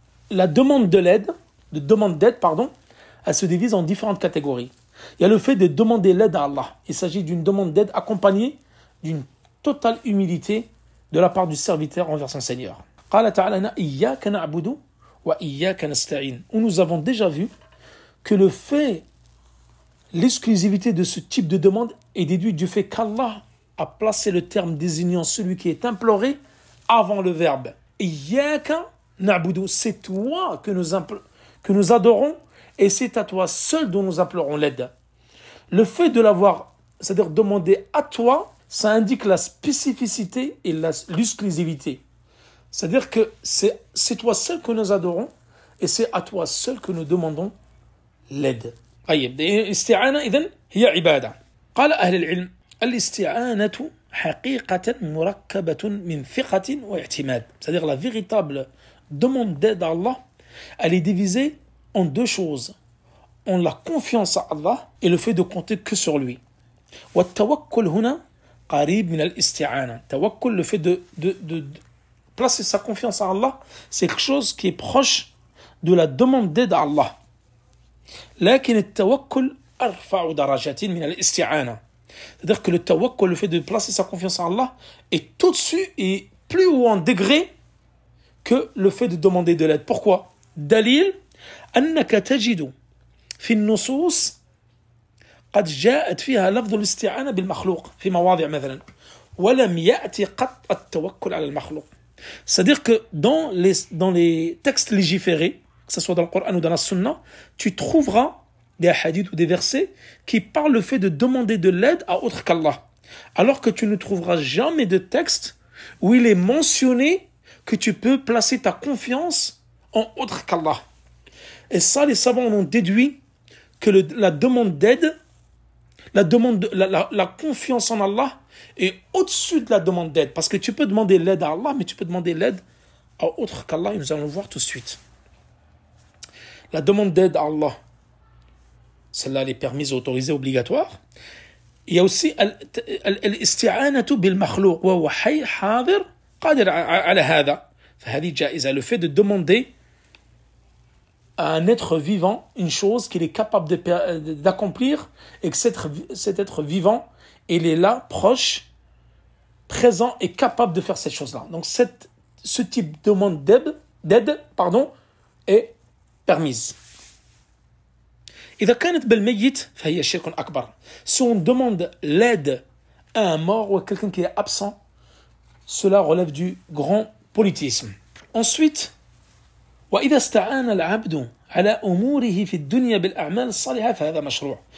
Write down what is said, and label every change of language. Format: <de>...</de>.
<fr>la demande d'aide, elle se divise en différentes catégories. Il y a le fait de demander l'aide à Allah. Il s'agit d'une demande d'aide accompagnée d'une totale humilité de la part du serviteur envers son Seigneur.</fr> <ar>قال تعالى إياك نعبد وإياك نستعين.</ar> <fr>Où nous avons déjà vu que l'exclusivité de ce type de demande est déduite du fait qu'Allah a placé le terme désignant celui qui est imploré avant le verbe.</fr> <ar>Iyyaka na'budu,</ar> <fr>c'est toi que nous adorons et c'est à toi seul dont nous implorons l'aide. Le fait de l'avoir, c'est-à-dire demander à toi, ça indique la spécificité et l'exclusivité. C'est-à-dire que c'est toi seul que nous adorons et c'est à toi seul que nous demandons l'aide.</fr> <ar>طيب الاستعانة إذن هي عبادة. قال أهل العلم الاستعانة حقيقة مركبة من ثقة واعتماد.</ar> <fr>C'est-à-dire la véritable demande d'aide à Allah, elle est divisée en deux choses. En la confiance à Allah et le fait de compter que sur lui.</fr> <ar>والتوكل هنا قريب من الاستعانة.</ar> <fr>Tawakkul, le fait de placer sa confiance à Allah, c'est quelque chose qui est proche de la demande d'aide à Allah.</fr> <ar>لكن التوكل أرفع درجات من الاستعانة.</ar> <fr>C'est-à-dire que le tawakkul, le fait de placer sa confiance en Allah, est au-dessus et plus haut en degré que le fait de demander de l'aide. Pourquoi?</fr> <ar>دليل أنك تجد في النصوص قد جاءت فيها لفظ الاستعانة بالمخلوق في مواضع مثلا ولم يأتي قط التوكل على المخلوق.</ar> <fr>C'est-à-dire que dans les textes légiférés, que ce soit dans le Coran ou dans la Sunna, tu trouveras des hadiths ou des versets qui parlent le fait de demander de l'aide à autre qu'Allah. Alors que tu ne trouveras jamais de texte où il est mentionné que tu peux placer ta confiance en autre qu'Allah. Et ça, les savants ont déduit que la demande d'aide, la confiance en Allah est au-dessus de la demande d'aide. Parce que tu peux demander l'aide à Allah, mais tu peux demander l'aide à autre qu'Allah, et nous allons le voir tout de suite. La demande d'aide à Allah, celle-là, elle est permise, autorisée, obligatoire. Il y a aussi</fr> <ar>الاستعانة بالمخلوق وهو حي حاضر قادر على هذا فهذه جائزة.</ar> <fr>Le fait de demander à un être vivant une chose qu'il est capable d'accomplir et que cet être vivant, il est là, proche, présent et capable de faire cette chose-là. Donc ce type de demande d'aide est permise.</fr> <ar>إذا كانت بالميت فهي شرك أكبر.</ar> <fr>Si on demande l'aide à un mort ou à quelqu'un qui est absent, cela relève du grand politisme.</fr> <ar>Ensuite, وإذا استعان العبد على أموره في الدنيا بالأعمال الصالحة فهذا مشروع.</ar>